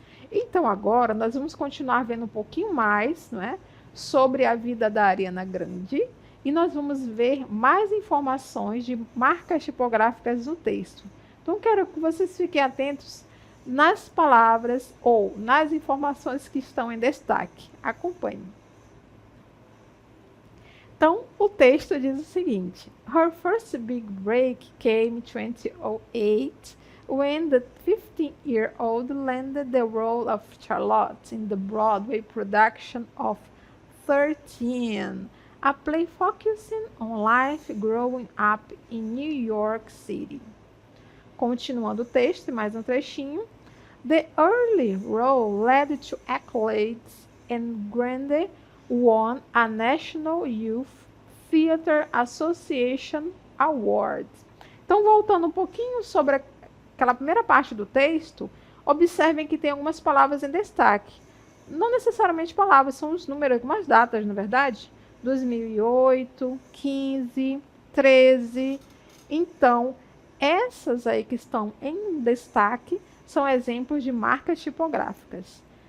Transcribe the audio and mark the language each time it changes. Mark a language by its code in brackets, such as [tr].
[pt] Então, agora, nós vamos continuar vendo um pouquinho mais, não é, sobre a vida da Ariana Grande. E nós vamos ver mais informações de marcas tipográficas no texto. Então, quero que vocês fiquem atentos nas palavras ou nas informações que estão em destaque. Acompanhe. Então, o texto diz o seguinte: [en] Her first big break came in 2008 when the 15-year-old landed the role of Charlotte in the Broadway production of 13, a play focusing on life growing up in New York City. [pt] Continuando o texto, mais um trechinho. [en] The early role led to accolades and Grande won a National Youth Theatre Association Award. [pt] Então, voltando um pouquinho sobre aquela primeira parte do texto, observem que tem algumas palavras em destaque. Não necessariamente palavras, são os números, algumas datas, na verdade. 2008, 15, 13. Então, essas aí que estão em destaque são exemplos de marcas tipográficas.